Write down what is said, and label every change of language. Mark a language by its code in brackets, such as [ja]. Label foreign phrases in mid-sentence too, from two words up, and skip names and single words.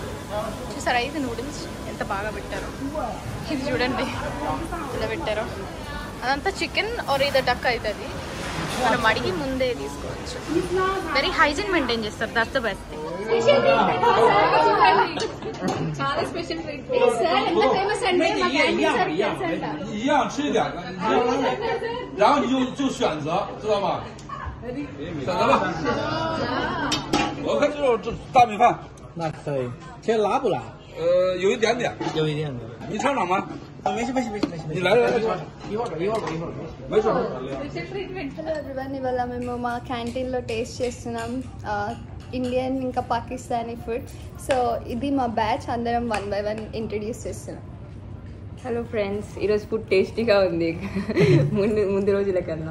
[te] చూసారా, ఇది నూడిల్స్ ఎంత బాగా పెట్టారు. ఇది చూడండి ఇలా పెట్టారు. అదంతా [en] chicken or [te] ఇది డక్ అవుతుంది. మనం అడిగి ముందే తీసుకోవచ్చు. [en] very hygiene maintain చేస్తారు. that's the best thing. చాలా special treat సార్. [te] ఎంత ఫేమస్ అంటే మా [en] canteen service [te] అంట. [zh] 一样吃一点，然后你就选择，知道吗？选择吧。我看就是大米饭，那可以，这辣不辣？有一点点。有一点的。你尝尝吗？没事没事没事没事。你来来来，一会儿吧一会儿吧一会儿吧。没事。 [en] hello everyone, [te] ఇవాళ మేము మా క్యాంటీన్లో టేస్ట్ చేస్తున్నాం ఇండియన్ ఇంకా [en] Pakistani food. [te] సో ఇది మా బ్యాచ్, అందరం 1 by 1 ఇంట్రడ్యూస్ చేస్తున్నాం. [en] hello friends, [te] ఈరోజు ఫుడ్ టేస్టీగా ఉంది ముందు రోజుల కన్నా.